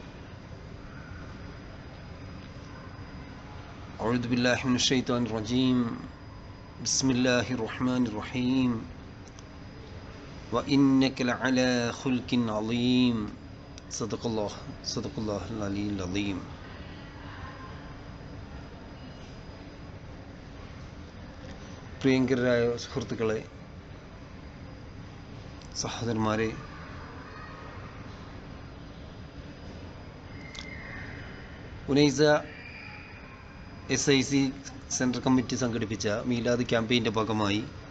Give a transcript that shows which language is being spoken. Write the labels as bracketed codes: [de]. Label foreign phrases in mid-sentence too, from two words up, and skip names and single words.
[ar] أعوذ بالله من الشيطان الرجيم. بسم الله الرحمن الرحيم. وإنك لعلى خلق عظيم. صدق الله العلي العظيم. [ml] പ്രിയങ്കരായ സുഹൃത്തുക്കളെ, സഹോദരന്മാരെ, ഉനൈസ SIC [en] central committee [ml] സംഘടിപ്പിച്ച മീലാദ് ക്യാമ്പയിൻ്റെ ഭാഗമായി